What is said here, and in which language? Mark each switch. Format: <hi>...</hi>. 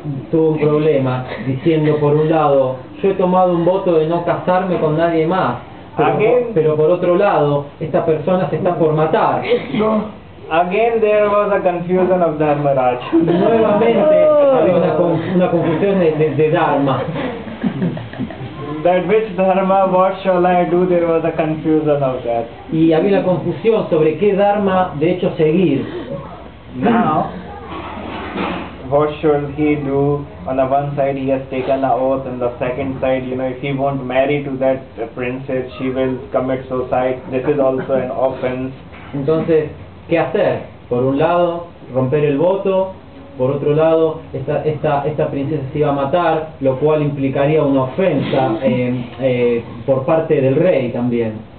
<es>tuvo un problema diciendo, por un lado, yo he tomado un voto de no casarme con nadie más, pero por otro lado, esta persona se está por matar.</es> <en>Again there was a confusion of Dharmaraj.</en> <es>Nuevamente había una confusión de Dharma.</es> <en>That which dharma, what shall I do, there was a confusion of that.</en> <es>Y había una confusión sobre qué Dharma de hecho seguir.</es> <en>Now, what should he do? On the one side he has taken an oath, and the second side, you know, if he won't marry to that princess, she will commit suicide. This is also an offense.</en> <es>Entonces, ¿qué hacer? Por un lado, romper el voto. Por otro lado, esta princesa se iba a matar, lo cual implicaría una ofensa por parte del rey también.</es>